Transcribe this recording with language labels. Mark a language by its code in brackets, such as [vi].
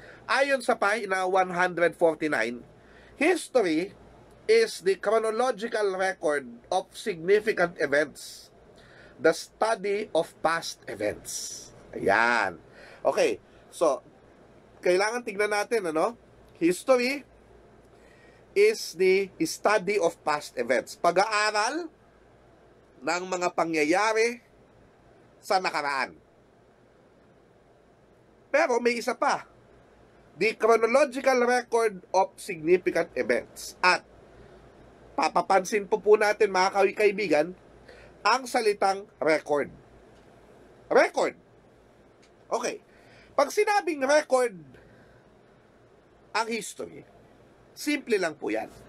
[tl] Ayon sa pahina 149, [en] history is the chronological record of significant events, the study of past events. [tl] Ayan. Okay, so, kailangan tignan natin, ano? [en] History is the study of past events. [tl] Pag-aaral ng mga pangyayari sa nakaraan. Pero may isa pa, [en] the chronological record of significant events. [tl] At papapansin po natin, mga kaibigan, ang salitang record. Record. Okay. Pag sinabing record ang history, simple lang po yan.